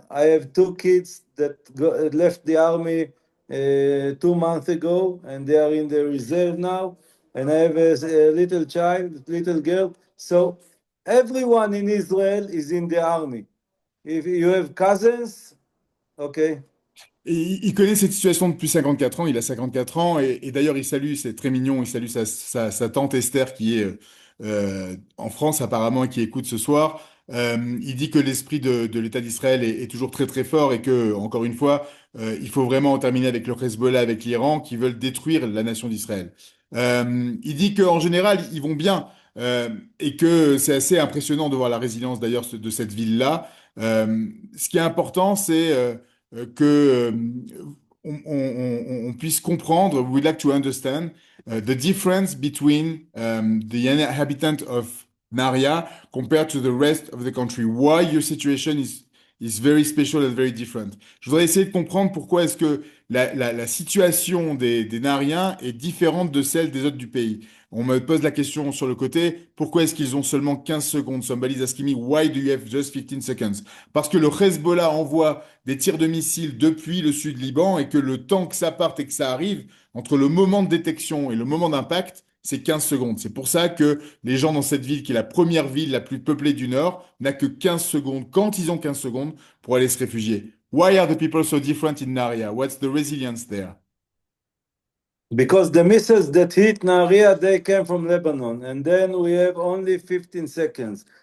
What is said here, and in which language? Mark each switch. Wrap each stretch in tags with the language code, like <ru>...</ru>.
<en>I have two kids that left the army 2 months ago, and they are in the reserve now. And I have a little child, little girl. So everyone in Israel is in the army. If you have cousins, okay.</en> <fr>Et il connaît cette situation depuis 54 ans, il a 54 ans, et d'ailleurs il salue, c'est très mignon, il salue sa tante Esther qui est en France apparemment et qui écoute ce soir. Il dit que l'esprit de l'État d'Israël est toujours très très fort et que, encore une fois, il faut vraiment en terminer avec le Hezbollah, avec l'Iran, qui veulent détruire la nation d'Israël. Il dit qu'en général, ils vont bien et que c'est assez impressionnant de voir la résilience d'ailleurs de cette ville-là. Ce qui est important, c'est que on puisse comprendre,</fr> <en>we'd like to understand the difference between the inhabitant of Nahariya compared to the rest of the country. Why your situation is very special and very different.</en> <fr>Je voudrais essayer de comprendre pourquoi est-ce que la situation des Nahariens est différente de celle des autres du pays. On me pose la question sur le côté, pourquoi est-ce qu'ils ont seulement 15 secondes?</fr> <en>Somebody's asking me, why do you have just 15 seconds?</en> <fr>Parce que le Hezbollah envoie des tirs de missiles depuis le sud Liban et que le temps que ça parte et que ça arrive, entre le moment de détection et le moment d'impact, c'est 15 secondes. C'est pour ça que les gens dans cette ville, qui est la première ville la plus peuplée du Nord, n'a que 15 secondes, quand ils ont 15 secondes, pour aller se réfugier.</fr> <en>Why are the people so different in Nahariya? What's the resilience there? Because the missiles that hit Nahariya, they came from Lebanon, and then we have only 15 seconds.</en>